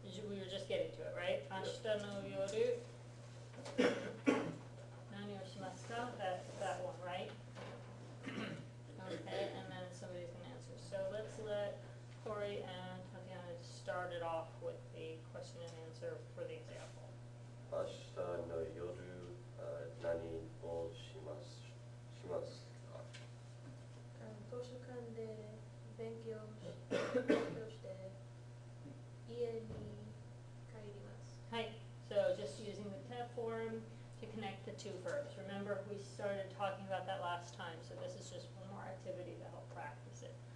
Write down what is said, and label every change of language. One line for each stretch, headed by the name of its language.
English: We were just getting to it, right?
Japanese: Ashita no yoru nani o shimasu ka?
English: That one, right? Okay, and then somebody's going to answer. So let's let Corey and Tatiana start it off with the question and answer for the example.
Japanese: 明日の夜、何をしますか？図書館で勉強して家に帰ります。
English: Hi. So just using the te form to connect the two verbs. Remember, we started talking about that last time, so this is just one more activity to help practice it.